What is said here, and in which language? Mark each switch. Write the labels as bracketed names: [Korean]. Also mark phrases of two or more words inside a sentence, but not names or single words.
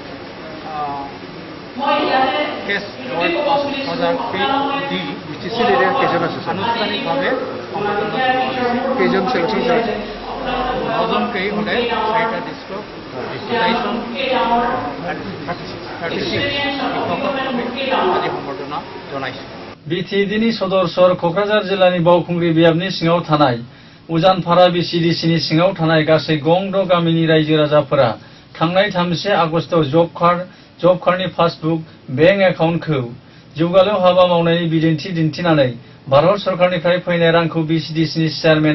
[Assamese] কেছ 5,000 দি আনুষ্ঠানিকভাৱে কেইজন চিলেকশ্যন 9জনকৈ হ'লে 4টা ডিষ্ট্ৰিক্ট 36 শিক্ষকক আমি আজি সম্বৰ্ধনা জনাইছোঁ [Bodo] BTDनि सदर सहर क'क्राझार जिल्लानि बावखुंग्रि बियाबनि सिङाव थानाय उजानफारा BCDCनि सिङाव थानाय गासै गंद' गामिनि रायजो राजाफोरा थांनाय 31 आगस्टआव [English] job cardनि [Bodo] पासबुक [English] bank accountखौ [Bodo] जौगालु हाबा मावनायनि बिदिन्थि दिन्थिनानै भारत सरकारनिफ्राय फैनाय रांखौ BCDCनि चेयारमेन